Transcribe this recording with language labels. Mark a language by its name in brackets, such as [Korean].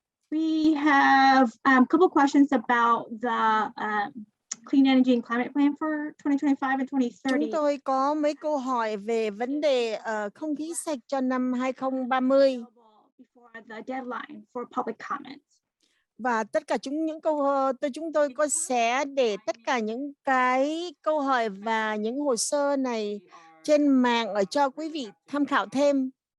[English] We have a couple questions about the Clean Energy and Climate Plan for 2025 and 2030. [Vietnamese] Chúng tôi có mấy câu hỏi về vấn đề không khí sạch cho năm 2030. [English] Before the deadline for public comments. [Vietnamese] Và tất cả chúng tôi có sẽ để tất cả những cái câu hỏi và những hồ sơ này trên mạng ở cho quý vị tham khảo thêm.